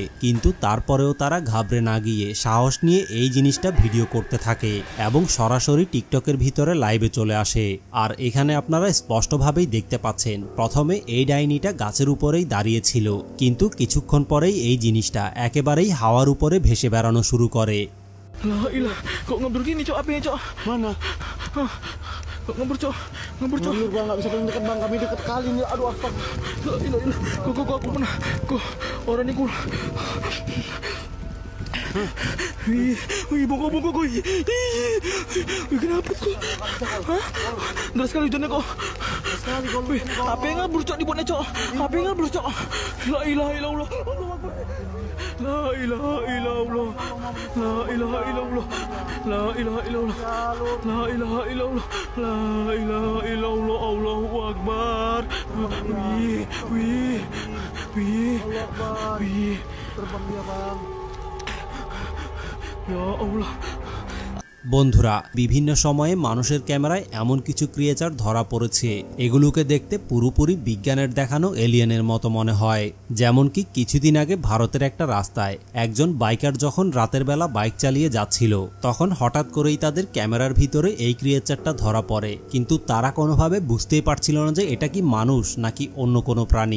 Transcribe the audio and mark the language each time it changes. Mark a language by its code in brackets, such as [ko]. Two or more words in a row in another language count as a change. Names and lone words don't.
[bn] কিন্তু তারপরেও তারা ঘাবড়ে না গিয়ে সাহস নিয়ে এই জিনিসটা ভিডিও করতে থাকে এবং সরাসরি টিকটকের ভিতরে লাইভে চলে আসে। আর এখানে আপনারা স্পষ্টভাবেই দেখতে পাচ্ছেন প্রথমে এই ডাইনিটা গাছের উপরেই দাঁড়িয়েছিল, কিন্তু কিছুক্ষণ পরেই এই জিনিসটা একেবারেই হাওয়ার উপরে ভেসে বেড়ানো শুরু করে। [id] Kok ngebur gini, Cok? Apinya, Cok? Mana? Kok ngebur, Cok? Ngebur, Cok? Bang, nggak bisa dekat bang, kami dekat kali nih. Aduh, astaga. Kok aku pernah. Kok orang ini kok. Wih, bongkok, wih. Wih, kenapa kok? Hah? Deras sekali hujannya kok. Wih, apa yang ngebur, Cok, dibuatnya, Cok? Apa yang ngebur, Cok? [ar] لا إله إلا الله. لا إله إلا الله. لا إله إلا الله. لا إله إلا الله. لا إله إلا الله. لا إله إلا الله. الله أكبر. Wih. [id] Terbang dia bang. [ar] يا الله. [bn] বন্ধুরা, বিভিন্ন সময়ে মানুষের ক্যামেরায় এমন কিছু ক্রিয়েচার ধরা পড়েছে এগুলোকে দেখতে পুরোপুরি বিজ্ঞানের দেখানো এলিয়েনের মতো মনে হয়। যেমন কি কিছুদিন আগে ভারতের একটা রাস্তায় একজন বাইকার যখন রাতের বেলা বাইক চালিয়ে যাচ্ছিল তখন হঠাৎ করেই তাদের ক্যামেরার ভিতরে এই ক্রিয়েচারটা ধরা পড়ে, কিন্তু তারা কোনোভাবে বুঝতেই পারছিল না যে এটা কি মানুষ নাকি অন্য কোনো প্রাণী।